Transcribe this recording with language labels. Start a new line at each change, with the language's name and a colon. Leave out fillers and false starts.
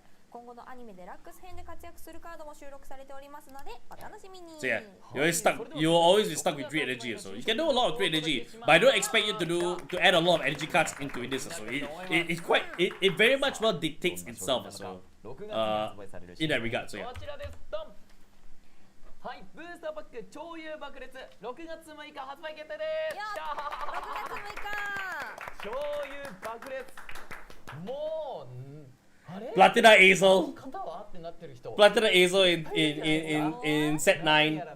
Japanese: 今後のアニメデラックス編で活躍するカードも収録されておりますのでお楽しみに。
English: So yeah, you'll always be stuck with 3 energy also. You can do a lot of 3 energy, but I don't expect you to add a lot of energy cards into this also. It very much well dictates itself also. In that regard, so yeah.
Japanese: はい、ブースターパック超優爆裂6月6日発売決定です。 6月6日。超優爆裂。もう
English: Platina Azel.
Japanese: 型はってなってる人。
English: Platina Azel in set 9.